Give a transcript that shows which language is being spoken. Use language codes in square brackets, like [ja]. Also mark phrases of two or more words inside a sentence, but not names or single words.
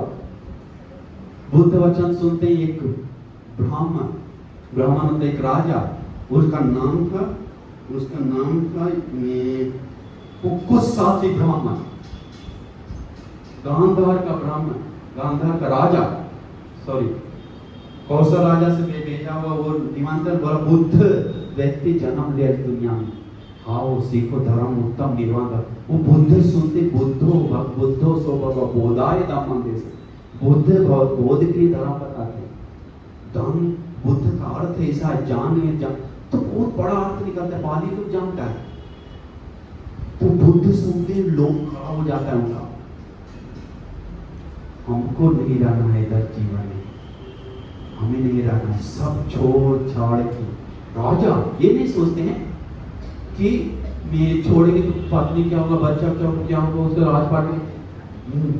[hi] बुद्ध वचन सुनते एक ब्राह्मण एक राजा, उसका नाम था कुशाची ब्राह्मण, गांधार का ब्राह्मण, गांधार का राजा, कौशल राजा से भेजा हुआ वो निमंत्रण, बोला बुद्ध व्यक्ति जन्म लिया इस दुनिया में, आओ सीखो धर्म उत्तम निर्वाण। वो बुद्ध सुनते, [pi] बुद्धो सो बोधाय धम्मं देश, [hi] बुद्ध बोध के लिए धर्म बताते। धर्म बुद्ध का अर्थ ऐसा है, जान तो बहुत बड़ा अर्थ निकलता है, पाली लोग जानता है। तो बुद्ध सुनते लोग खड़ा हो जाता है उनका। हमको नहीं रहना है इधर जीवन में, हमें नहीं रहना है, सब छोड़ छाड़ के राजा ये नहीं सोचते हैं कि मेरे छोड़ेंगे तो पत्नी क्या होगा, बच्चा क्या होगा, उसका राजपाट में।